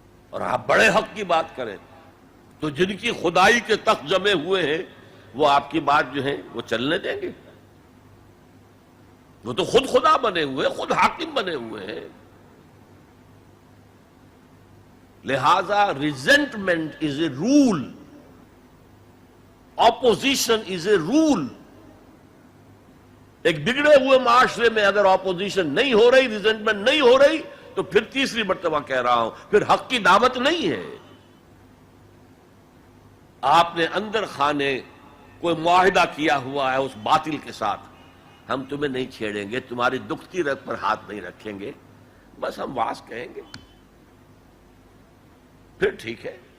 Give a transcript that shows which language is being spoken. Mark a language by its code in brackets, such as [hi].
[ur] اور آپ بڑے حق کی بات کریں تو جن کی خدائی کے تخت جمے ہوئے ہیں وہ آپ کی بات جو ہے وہ چلنے دیں گے؟ وہ تو خود خدا بنے ہوئے، خود حاکم بنے ہوئے ہیں. [en] لہذا resentment is a rule, opposition is a rule. [ur] ایک بگڑے ہوئے معاشرے میں اگر اپوزیشن نہیں ہو رہی، ریزنٹمنٹ نہیں ہو رہی، تو پھر تیسری مرتبہ کہہ رہا ہوں پھر حق کی دعوت نہیں ہے. آپ نے اندر خانے کوئی معاہدہ کیا ہوا ہے اس باطل کے ساتھ، ہم تمہیں نہیں چھیڑیں گے، تمہاری دکھتی رگ پر ہاتھ نہیں رکھیں گے، بس ہم واز کہیں گے، پھر ٹھیک ہے.